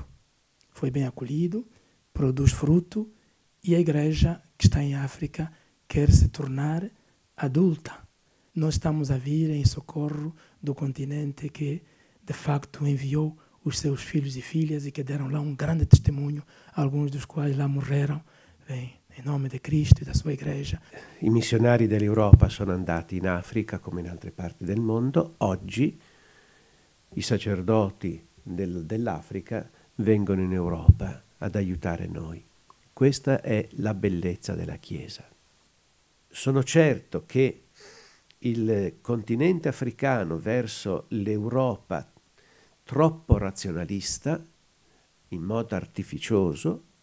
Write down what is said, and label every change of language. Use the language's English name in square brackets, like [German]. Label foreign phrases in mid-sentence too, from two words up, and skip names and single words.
[Portuguese] Foi bem acolhido, produz fruto e a Igreja que está em África quer se tornar adulta. Nós estamos a vir em socorro do continente que, de facto, enviou os seus filhos e filhas e que deram lá um grande testemunho, alguns dos quais lá morreram, em nome di Cristo e da sua Igreja. [Italian] I missionari dell'Europa sono andati in Africa come in altre parti del mondo. Oggi i sacerdoti dell'Africa vengono in Europa ad aiutare noi. Questa è la bellezza della Chiesa. Sono certo che il continente africano verso l'Europa troppo razionalista, in modo artificioso,